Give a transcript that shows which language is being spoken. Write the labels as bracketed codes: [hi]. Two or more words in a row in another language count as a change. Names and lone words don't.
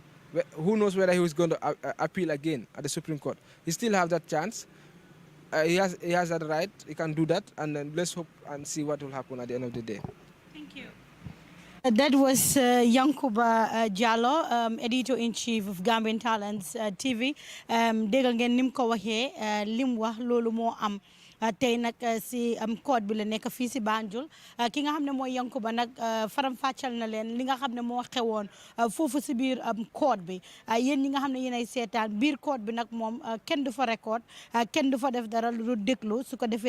[en] Who knows whether he was going to appeal again at the Supreme Court. He still has that chance. He has that right. He can do that, and then let's hope and see what will happen at the end of the day. Thank you. That was Yankuba Jallow, editor-in-chief of Gambian Talents TV. [wo] Dégg ngeen nim ko waxee lim wax loolu moo am tey nag si code bi la nekk fii si Banjul ki nga xam ne mooy Yankuba nag faram fàccal na leen li nga xam ne moo xewoon foofu si biir code bi yéen ñi nga xam ne yéenay seetaan biir code bi nag moom kenn du fa record kenn du fa def dara lu déglu su ko defee